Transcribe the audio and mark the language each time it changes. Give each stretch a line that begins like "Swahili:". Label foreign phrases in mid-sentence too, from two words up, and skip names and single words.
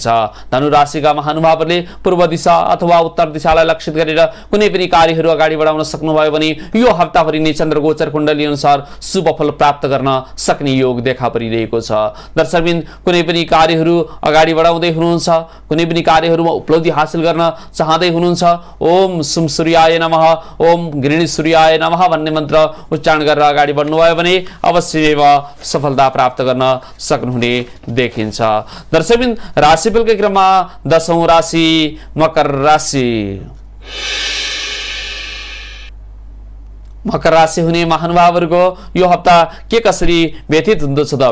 Nepali: धनु राशिका महानुभावहरूले पूर्व दिशा अथवा उत्तर दिशालाई लक्षित गरेर कुनै पनि कार्यहरू अगाडि बढाउन सक्नुभयो भने यो हप्ताभरि नै चन्द्रगोचर कुण्डली अनुसार शुभ फल प्राप्त गर्न सक्ने योग देखा परिरहेको छ। दर्शकबिन कुनै पनि कार्यहरू अगाडि बढाउँदै हुनुहुन्छ, कुनै पनि कार्यहरूमा उपलब्धि हासिल गर्न चाहँदै हुनुहुन्छ,
Sanskrit: ओम सुम सूर्याय नमः, ओम गृहिणी सूर्याय नमः
Nepali: भन्ने मन्त्र उच्चारण गरेर अगाडि बढ्नुभयो भने अवश्यैव सफलता प्राप्त गर्न सक्नुहुने देखिन्छ। दर्शकबिन राशिफलकै क्रममा 10औं राशि मकर राशि। मकर राशि हुने महानुभावहरूको यो हप्ता के कसरी व्यतीत हुँदछ त?